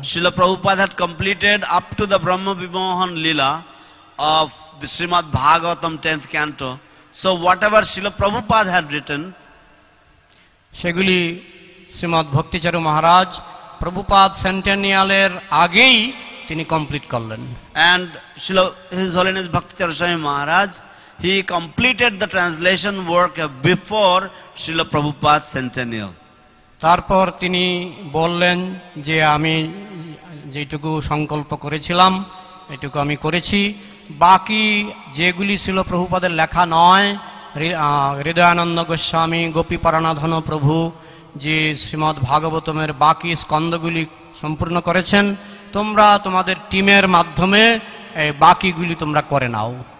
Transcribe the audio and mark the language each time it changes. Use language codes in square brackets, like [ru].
[en] Srila Prabhupada had completed up to the Brahma Vimohan Lila of the Srimad Bhagavatam 10th canto. So whatever Srila Prabhupada had written, [bn] সেগুলি শ্রীমদ্ ভক্তিচারু মহারাজ প্রভুপাদ সেন্টেনিয়ালের আগেই তিনি complete করলেন। [en] And His Holiness Bhakti Charu Swami Maharaj, he completed the translation work before Srila Prabhupada's centennial. [bn] তারপর তিনি বললেন যে আমি যেটুকু সংকল্প করেছিলাম এটুকু আমি করেছি, বাকি যেগুলি ছিল প্রভুপাদের লেখা নয় হৃদয়ানন্দ গোস্বামী, গোপীপরানাধন প্রভু যে শ্রীমদ্ ভাগবতমের বাকি স্কন্ধগুলি সম্পূর্ণ করেছেন, তোমরা তোমাদের টিমের মাধ্যমে এই বাকিগুলি তোমরা করে নাও।